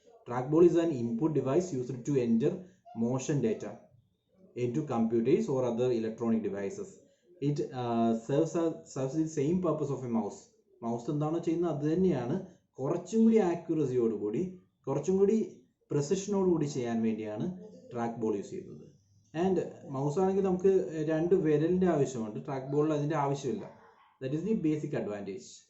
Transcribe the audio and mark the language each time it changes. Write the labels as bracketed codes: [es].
[en] Track ball is an input device used to enter motion data into computers or other electronic devices. It serves the same purpose of a mouse. [ml] Mouse എന്താണോ ചെയ്യുന്നത് അത് തന്നെയാണ് കുറച്ചും കൂടി ആക്യുറസിയോടുകൂടി, കുറച്ചും കൂടി പ്രിസിഷനോടുകൂടി ചെയ്യാൻ വേണ്ടിയാണ് ട്രാക്ക് ബോൾ യൂസ് ചെയ്യുന്നത്. ആൻഡ് മൗസ് ആണെങ്കിൽ നമുക്ക് 2 വിരലിൻ്റെ ആവശ്യമുണ്ട്, ട്രാക്ക് ബോളിൽ അതിൻ്റെ ആവശ്യമില്ല. [en] That is the basic advantage.